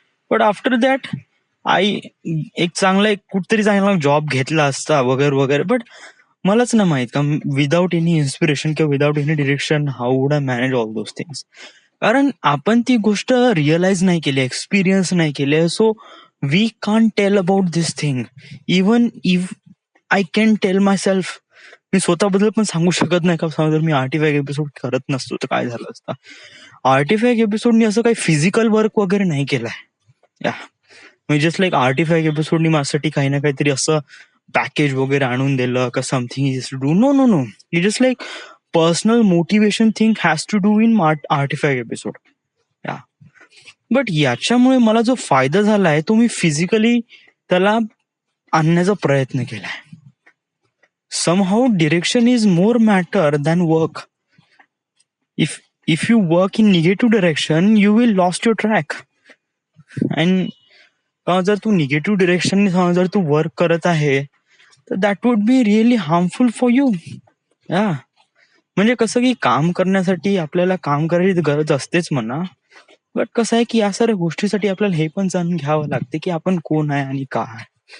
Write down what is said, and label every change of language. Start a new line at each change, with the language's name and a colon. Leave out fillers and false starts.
Marathi: But after that एक कुठतरी चांगला जॉब घेतला असता वगैरे वगैरे.
English: but
Marathi: मलाच ना माहित का
English: Without any inspiration किंवा without any direction how would I manage all those things.
Marathi: कारण आपण ती गोष्ट रिअलाइज नाही केली, एक्सपिरियन्स नाही केली.
English: So we can't tell about this thing. Even if I can tell myself,
Marathi: मी स्वतःबद्दल पण सांगू शकत नाही का जर मी आर्टिफॅक्ट एपिसोड करत नसतो तर काय झालं असतं. आर्टिफॅक्ट एपिसोडनी असं काही फिजिकल वर्क वगैरे नाही केलंय. या म्हणजे जस्ट लाईक आर्टिफॅक्ट एपिसोडनी माझ्यासाठी काही ना काहीतरी असं पॅकेज वगैरे आणून दिलं का
English: Something is to do. No no no. It just like personal motivation thing has to do in artifact episode.
Marathi: या बट याच्यामुळे मला जो फायदा झालाय तो मी फिजिकली त्याला आणण्याचा प्रयत्न केलाय.
English: somehow direction is more matter than work. If you work in negative direction you will lost your track. and
Marathi: जर तू निगेटिव्ह डिरेक्शन जर तू वर्क करत आहे तर
English: That would be really harmful for you.
Marathi: या म्हणजे कसं की काम करण्यासाठी आपल्याला काम करायची गरज असतेच म्हणा. बट कसं आहे की या साऱ्या गोष्टीसाठी आपल्याला हे पण जाणून घ्यावं लागते की आपण कोण आहे आणि का आहे.